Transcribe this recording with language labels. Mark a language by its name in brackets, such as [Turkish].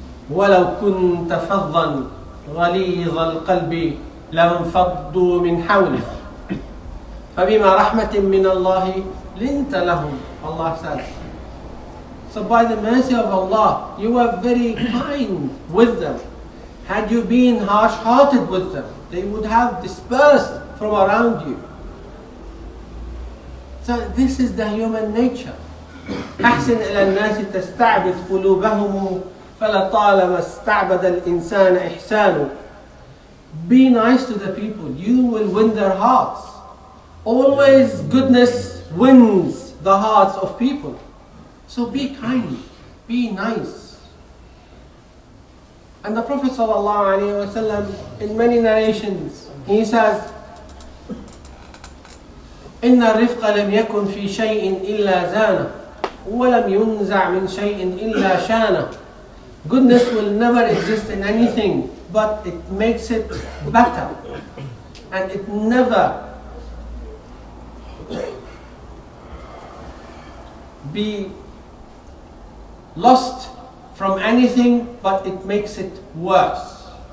[Arabic] وَلَوْ كُنْتَ فَظًّا غَلِيظَ الْقَلْبِ لَانْفَضُّوا مِنْ حَوْلِكَ فَبِمَا رَحْمَةٍ مِّنَ اللَّهِ لِنْتَ لَهُمْ. [English] Allah says. So by the mercy of Allah, you were very kind with them. Had you been harsh-hearted with them, they would have dispersed from around you. So this is the human nature. [Arabic] أحسن إلى الناس تستعبد قلوبهم فلطالما استعبد الإنسان إحسانه. [English] Be nice to the people, you will win their hearts. Always goodness wins the hearts of people. So be kind, be nice. And the Prophet ﷺ, in many narrations, he says, [Arabic] إن الرفق لم يكن في شيء إلا زانه ولم ينزع من شيء إلا شانه. [English] Goodness will never exist in anything, but it makes it better. And it never be lost from anything, but it makes it worse.